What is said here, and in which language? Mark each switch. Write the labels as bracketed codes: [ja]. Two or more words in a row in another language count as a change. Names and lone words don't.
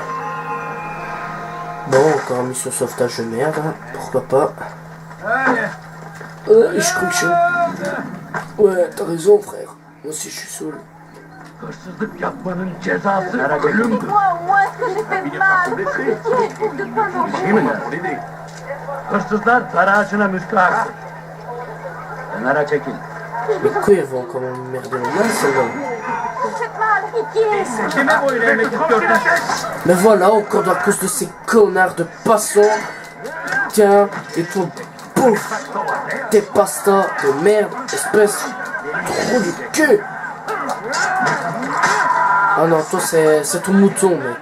[fr] Bon, encore mission sauvetage de merde, hein. Pourquoi pas. Je crois que je suis... Ouais, t'as raison, frère. Moi aussi, je suis saoul. Dites-moi au moins ce que j'ai fait de mal. Je trouve de quoi manger. [tr] Hırsızlar barajına müstahak. Kenara çekil. [fr] Mais quoi, ils vont encore m'emmerder les mains, celle-là. Vous faites mal, pitié. [tr] Kime boyun eğmek istiyorsun? [fr] Mais voilà, encore à cause de ces connards de passants. Tiens, et toi, pouf, tes pastas de merde, espèce trop du cul. Ah non, toi c'est ton mouton, mec.